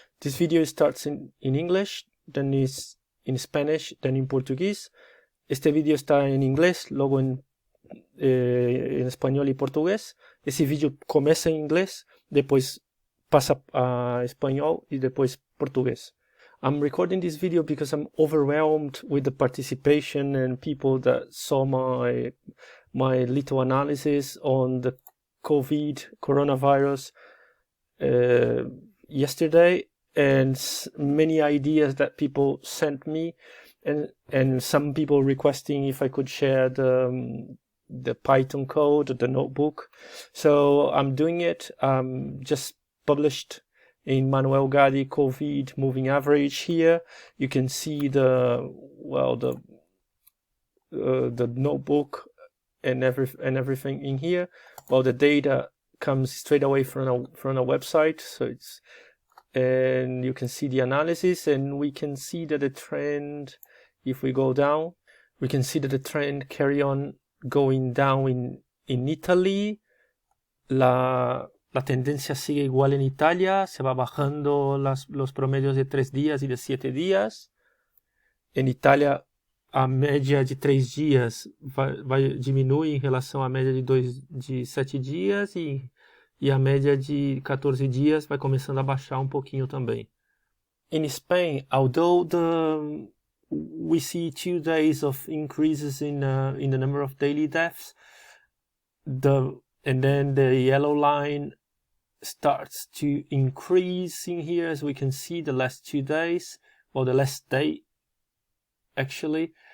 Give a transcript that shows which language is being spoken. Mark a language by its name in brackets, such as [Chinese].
[English] This video starts in English, then is in Spanish, then in Português. [Spanish] Este video está en inglés, luego en español y portugués. Ese video comienza en inglés, después pasa a español y después portugués. [English] I'm recording this video because I'm overwhelmed with the participation and people that saw my little analysis on the coronavirus yesterday, and many ideas that people sent me, and some people requesting if I could share the Python code, the notebook. So I'm doing it. Just published in Manuel Gadi COVID moving average here. You can see the notebook and everything in here. Well, the data comes straight away from a website, so and you can see the analysis, and we can see that the trend, if we go down, we can see that the trend carry on going down in Italy. [Spanish] La tendencia sigue igual en Italia, se va bajando los promedios de 3 días y de 7 días. [Portuguese] En Italia, a média de 3 dias diminui em relação à média de 7 dias e a média de 14 dias vai começando a baixar um pouquinho também. [English] In Spain, although we see 2 days of increases in the number of daily deaths, and then the yellow line starts to increase in here, as we can see the last 2 days, or the last day actually.